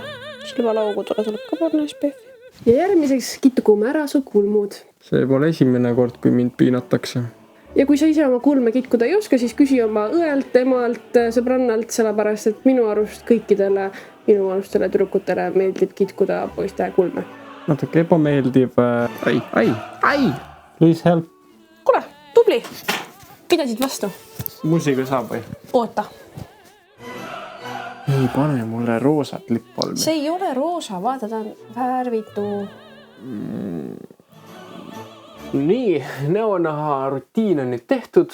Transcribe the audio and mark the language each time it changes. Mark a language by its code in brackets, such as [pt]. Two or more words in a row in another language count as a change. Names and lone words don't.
[et] Silmalaugu tuleb ka panna SPF-i. Ja järgmiseks kitkume ära su kulmud. See pole esimene kord, kui mind piinatakse. ja kui sa ise oma kulme kitkuda ei oska, siis küsi oma õelt, emalt, sõbrannalt, sellepärast et minu arust kõikidele minu vanustele tüdrukutele meeldib kitkuda poiste kulme. Natuke ebameeldib. Ai! [en] Please help. [et] Kuule, tubli! Pidasid vastu? Musiga saab või? Oota. Ei pane mulle roosat lippolmi. See ei ole roosa, vaata, ta on värvitu. Nii, näonaha rutiin on nüüd tehtud.